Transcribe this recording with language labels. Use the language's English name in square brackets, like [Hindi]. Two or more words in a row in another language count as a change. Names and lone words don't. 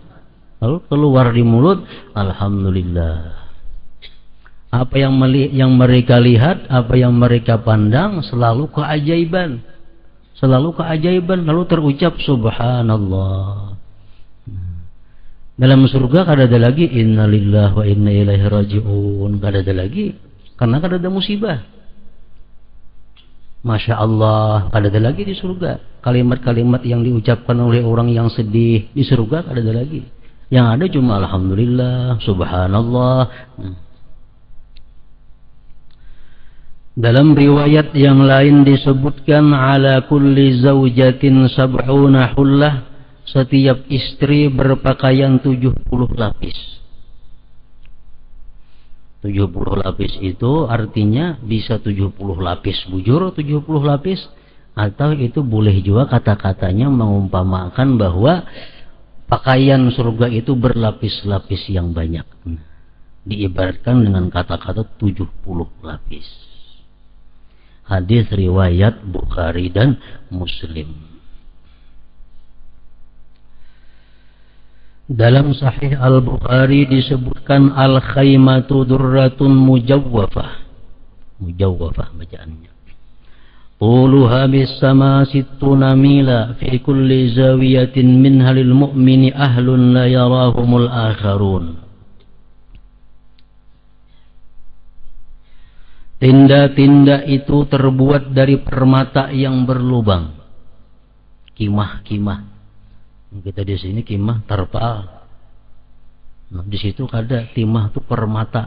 [Indonesian] Lalu keluar di mulut, alhamdulillah. Apa yang mereka lihat, apa yang mereka pandang selalu keajaiban. Selalu keajaiban, lalu terucap subhanallah. [Banjar] Dalam surga kada ada lagi [Arabic] إنا لله وإنا إليه راجعون, [Banjar] kada ada lagi karena kada ada musibah. [Arabic] ما شاء الله, [Banjar] kada ada lagi di surga. Kalimat-kalimat yang diucapkan oleh orang yang sedih di surga kada ada lagi. [Indonesian] Yang ada cuma [Arabic] الحمد لله، سبحان الله. [Indonesian] Dalam riwayat yang lain disebutkan [Arabic] على كل زوجة سبعون حلة. [Indonesian] Setiap istri berpakaian 70 lapis. 70 lapis itu artinya bisa 70 lapis bujur, 70 lapis. Atau itu boleh juga kata-katanya mengumpamakan bahwa pakaian surga itu berlapis-lapis yang banyak. Diibaratkan dengan kata-kata 70 lapis. Hadis riwayat Bukhari dan Muslim. Dalam Sahih Al-Bukhari disebutkan [Arabic] الخيمة درة مجوفة. [Indonesian] Mujawwafah bacaannya. [Arabic] طولها بالسماء ستون ميلا في كل زاوية منها للمؤمن أهل لا يراهم الآخرون. [Indonesian] Tenda-tenda itu terbuat dari permata yang berlubang. Kimah-kimah. Kita di sini kimah tarpal. Nah, di situ ada timah itu permata.